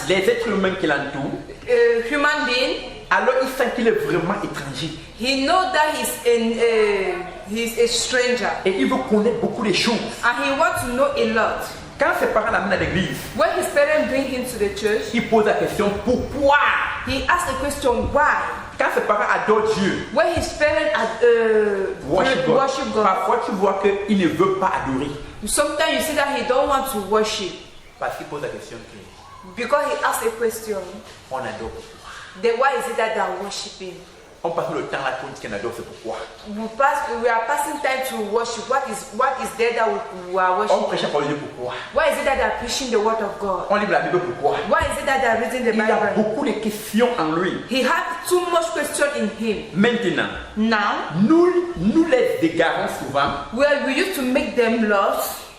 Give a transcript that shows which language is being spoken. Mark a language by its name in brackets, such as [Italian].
[French] les êtres humains qui l'entourent. [English] human being. [French] Alors il sent qu'il est vraiment étranger. [English] He knows that he's a stranger. [French] Et il veut connaître beaucoup de choses. [English] And he wants to know a lot. [French] Quand ses parents l'amènent à l'église, [English] When his parents bring him to the church, [French] il pose la question pourquoi. [English] he asks the question, why? [French] Quand ses parents adorent Dieu, [English] When his parents worship God, [French] parfois tu vois qu'il ne veut pas adorer. [English] sometimes you see that he don't want to worship [French] Parce qu'il pose la question que [English] because he asks a question. [French] on adore pourquoi. [English] Then why is it that they are worshiping? [French] On passe le temps là pour dire qu'on adore, c'est pourquoi. [English] We are passing time to worship. What is there that we are [French] On [English] worshiping? [French] prêche la parole de Dieu, pourquoi. [English] Why is it that they are preaching the word of God? [French] On lit la Bible, pourquoi. [English] Why is it that they are reading the [French] Il a [English] Bible? [French] beaucoup de questions en lui. [English] He had too much question in him. [French] Maintenant, [English] Now, [French] nous les égarons souvent [English] well, we used to make them lost